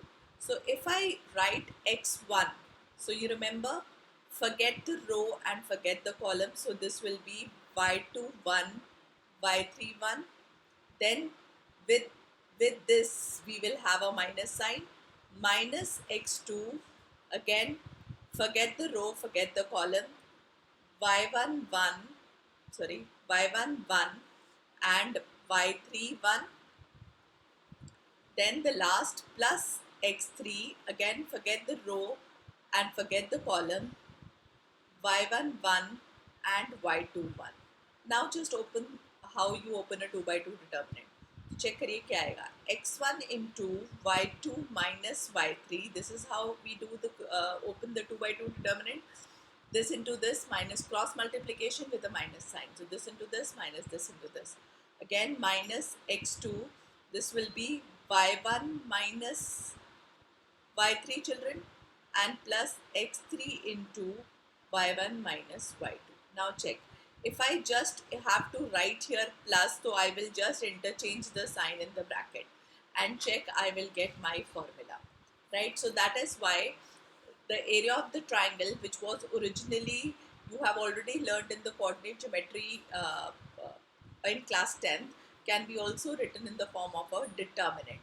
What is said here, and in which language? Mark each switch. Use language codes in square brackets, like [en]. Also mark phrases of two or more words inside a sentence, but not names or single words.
[en] So if I write x1, so you remember, forget the row and forget the column. So this will be y2 1, y3 1. Then with this we will have a minus sign, minus x2, again forget the row, forget the column, y1 1, sorry, y1 1 and y3 1. Then the last plus x3, again forget the row and forget the column, y1 1 and y2 1. Now just open how you open a 2 by 2 determinant. [hi] Check करिए क्या आएगा, [en] x1 into y2 minus y3. This is how we do the open the 2 by 2 determinant. This into this minus cross multiplication with a minus sign. So this into this minus this into this. Again minus x2. This will be y1 minus y3, children, and plus x3 into y1 minus y2. Now check. If I just have to write here plus, so I will just interchange the sign in the bracket and check, I will get my formula, right? So that is why the area of the triangle, which was originally, you have already learned in the coordinate geometry in class 10th, can be also written in the form of a determinant.